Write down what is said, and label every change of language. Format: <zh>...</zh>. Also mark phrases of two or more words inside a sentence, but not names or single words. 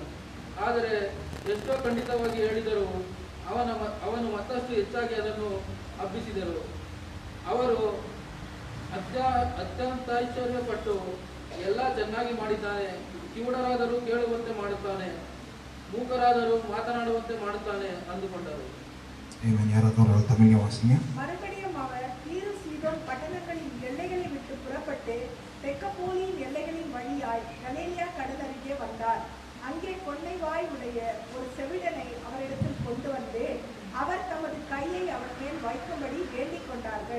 <kn>ಆದರೆ ಎಷ್ಟೋ ಖಂಡಿತವಾಗಿ ಹೇಳಿದರೂ ಅವನು ಮತ್ತಷ್ಟು ಹೆಚ್ಚಾಗಿ ಅದನ್ನು ಹಬ್ಬಿಸಿದರು. ಅವರು ಅತ್ಯಂತ ಐಶ್ವರ್ಯಪಟ್ಟು ಎಲ್ಲ ಚೆನ್ನಾಗಿ ಮಾಡಿದ್ದಾನೆ, ಕಿವುಡರಾದರೂ ಕೇಳುವಂತೆ ಮಾಡುತ್ತಾನೆ, ಮೂಕರಾದರೂ ಮಾತನಾಡುವಂತೆ ಮಾಡುತ್ತಾನೆ ಅಂದುಕೊಂಡರು.</kn> <ta>மறுபடியும் அவர் தீரு சீதோன் பட்டணங்களின் எல்லைகளை விட்டு புறப்பட்டு தெக்கப்போலியின் எல்லைகளின் வழியாய் கலேலியா கடலருகே வந்தார். அங்கே கொள்ளை வாய் உடைய ஒரு செவிடனை அவரிடத்தில் கொண்டு வந்து அவர் தமது கையை அவன் மேல் வைக்கும்படி வேண்டிக் கொண்டார்கள்.</ta>